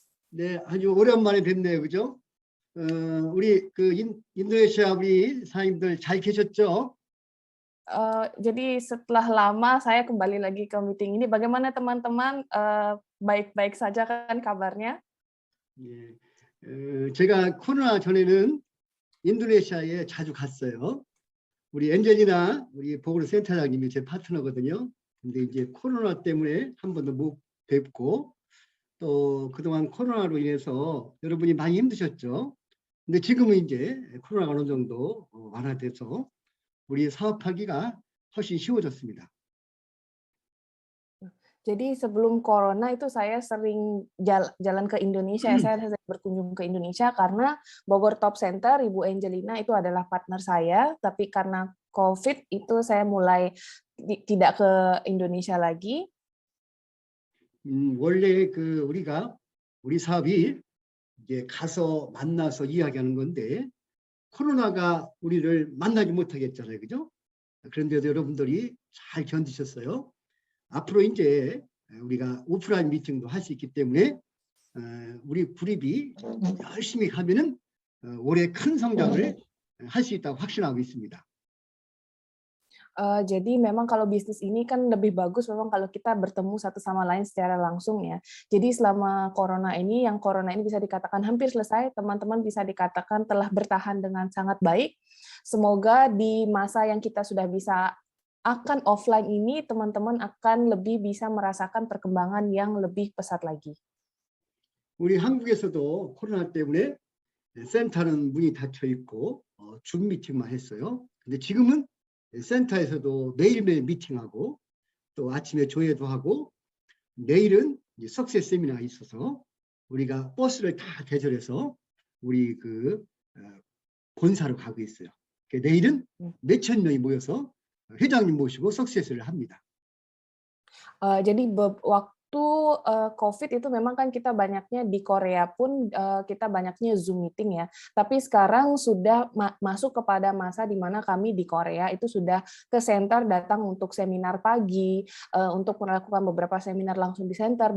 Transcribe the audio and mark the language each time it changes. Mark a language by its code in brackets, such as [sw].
[ko] 네, 아주 오랜만에 뵙네요. 그죠? 우리 인도네시아 우리 사장님들 잘 계셨죠? [id] Jadi setelah lama saya kembali lagi ke meeting ini. Bagaimana teman-teman? Baik-baik saja kan kabarnya? [ko] 예, 제가 코로나 전에는 인도네시아에 자주 갔어요. 우리 엔젤리나 우리 보건소 센터장님이 제 파트너거든요. 근데 이제 코로나 때문에 한 번도 못 뵙고 또 그동안 코로나로 인해서 여러분이 많이 힘드셨죠. 근데 지금은 이제 코로나가 어느 정도 완화돼서 우리 사업하기가 훨씬 쉬워졌습니다. [id] Jadi sebelum corona itu saya sering jalan ke Indonesia, saya sering berkunjung ke Indonesia karena Bogor Top Center, Ibu Angelina itu adalah partner saya, tapi karena COVID itu saya mulai tidak ke Indonesia lagi. [ko] 원래 우리 사업이 이제 가서 만나서 이야기하는 건데 코로나가 우리를 만나지 못하게 했잖아요, 그죠? 그런데도 여러분들이 잘 견디셨어요. 앞으로 이제 우리가 오프라인 미팅도 할 수 있기 때문에 우리 그룹이 열심히 하면은 올해 큰 성장을 할 수 있다고 확신하고 있습니다. [id] Jadi memang kalau bisnis ini kan lebih bagus memang kalau kita bertemu satu sama lain secara langsung ya. Jadi selama corona ini, yang corona ini bisa dikatakan hampir selesai, teman-teman bisa dikatakan telah bertahan dengan sangat baik. Semoga di masa yang kita sudah bisa akan offline ini, teman-teman akan lebih bisa merasakan perkembangan yang lebih pesat lagi. [ko] 우리 한국에서도 코로나 때문에 센터는 문이 닫혀 있고 줌 미팅만 했어요. 근데 지금은 센터에서도 매일매일 미팅하고 또 아침에 조회도 하고 내일은 석세스 세미나가 있어서 우리가 버스를 다 대절해서 우리 본사로 가고 있어요. 내일은 몇천 명이 모여서 회장님 모시고 석세스를 합니다. [id] Jadi waktu COVID itu memang kan kita banyaknya di Korea pun kita banyaknya Zoom meeting ya. Tapi sekarang sudah masuk kepada masa di mana kami di Korea itu sudah ke center datang untuk seminar pagi, untuk melakukan beberapa seminar langsung di center.